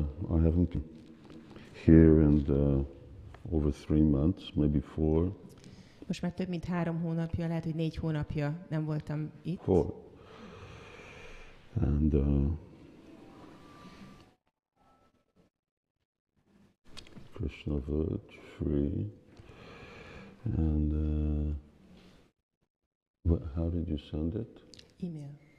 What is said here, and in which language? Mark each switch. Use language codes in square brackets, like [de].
[en] I haven't been here and over 3 months, maybe 4. [hu] Most már több mint 3 hónapja, lehet, hogy 4 hónapja nem voltam itt. [en] 4. And Krishna Village, free. And how did you send it? Email.